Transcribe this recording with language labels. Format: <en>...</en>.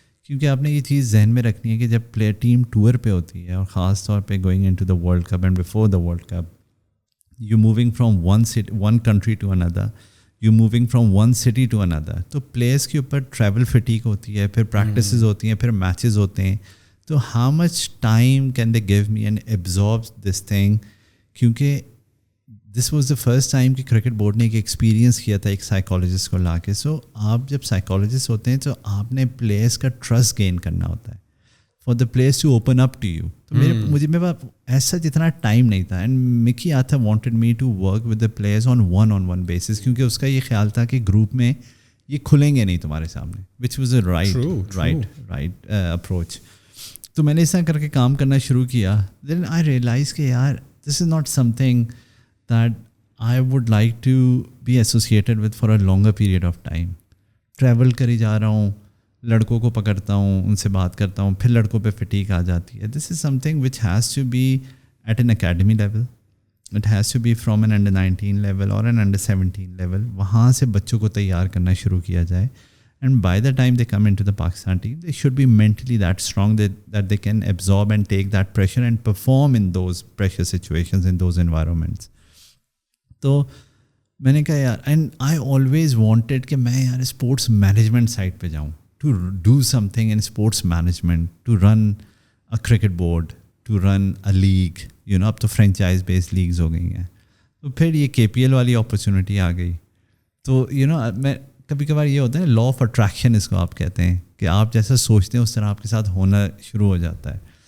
<ur>کیونکہ آپ نے یہ چیز ذہن میں رکھنی ہے کہ جب پلیئر ٹیم ٹور پہ ہوتی ہے, اور خاص طور پہ</ur> <en>Going into the world cup and before the world cup, you moving from one country to another, you moving from one city to another.</en> <ur>تو پلیئرس کے اوپر ٹریول فٹیک ہوتی ہے, پھر پریکٹسز ہوتی ہیں, پھر میچز ہوتے ہیں.</ur> <en>تو how much time can they give me and absorb this thing.</en> <ur>کیونکہ</ur> <en>this was the first time</en> <ur>کہ کرکٹ بورڈ نے ایک ایکسپیرینس کیا تھا ایک سائیکالوجسٹ کو لا کے. سو آپ جب سائیکالوجسٹ ہوتے ہیں تو آپ نے پلیئرس کا ٹرسٹ گین کرنا ہوتا ہے</ur> <en>For the players to open up to you.</en> <ur>تو میرے پاس ایسا جتنا ٹائم نہیں تھا.</ur> <en>and Mickey Arthur wanted me to work with the players on one basis,</en> <ur>کیونکہ اس کا یہ خیال تھا کہ گروپ میں یہ کھلیں گے نہیں تمہارے سامنے,</ur> <en>Which was a right approach.</en> <ur>تو میں نے اس طرح کر کے کام کرنا شروع کیا.</ur> <en>Then I realise کہ یار this is not something that I would like to be associated with for a longer period of time.</en> <ur>Travel کری جا رہا ہوں, لڑکوں کو پکڑتا ہوں, ان سے بات کرتا ہوں, پھر لڑکوں پہ فٹیک آ جاتی ہے.</ur> <en>This is something which has to be at an academy level, it has to be from an under 19 level اور an under 17 level.</en> <ur>وہاں سے بچوں کو تیار کرنا شروع کیا جائے.</ur> <en>And by the time they come into the Pakistan team, they should be mentally that strong that they can absorb and take that pressure and perform in those pressure situations, in those environments.</en> <ur>تو میں نے کہا یار,</ur> <en>and I always wanted</en> <ur>کہ میں یار sports management side پہ جاؤں,</ur> <en>to do something in sports management, to run a cricket board, to run a league, you know,</en> <ur>اب تو فرینچائز بیسڈ لیگز ہو گئی ہیں. تو پھر یہ KPL والی اپرچونیٹی آ گئی. تو یو نو میں کبھی کبھار یہ ہوتا ہے لا آف اٹریکشن اس کو آپ کہتے ہیں, کہ آپ جیسا سوچتے ہیں اس طرح آپ کے ساتھ ہونا شروع ہو جاتا ہے.</ur>